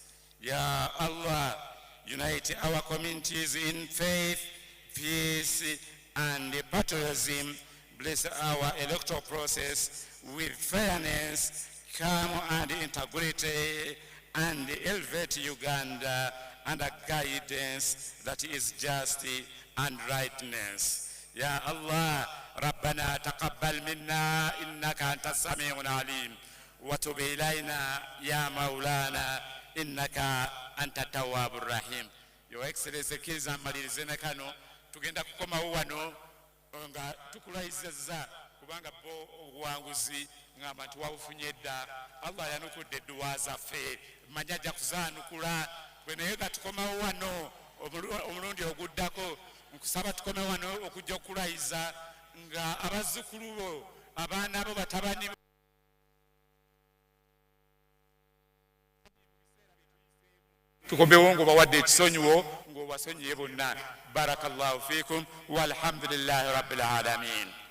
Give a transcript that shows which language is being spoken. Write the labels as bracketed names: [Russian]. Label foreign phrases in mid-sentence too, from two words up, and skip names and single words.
[Arabic] يا الله, [English] unite our communities in faith, peace, and patriotism. Bless our electoral process with fairness, calm, and integrity, and elevate Uganda under guidance that is just and rightness. [Arabic] يا الله, ربنا تقبل منا إنك أنت السميع العليم وتب إلينا يا مولانا إنك أنت التواب الرحيم. [English] Your Excellency, [Ganda] kiza malirizene kano tugenda kukomawo wano nga tukulayizizza kubanga bo obuwanguzi ng'abantu wabufunye dda. Allah yanukudde edduwa zaffe, manya ajja kuzaanukula. Bwe naye nga tukomawo wano omulundi oguddako nkusaba tukome wano okujja okulayiza nga abazzukulu bo abaana bo batabani tukombewo ng'obawadde ekisonyiwo ng'obasonyiye bonna. [Arabic] بارك الله فيكم والحمد لله رب العالمين.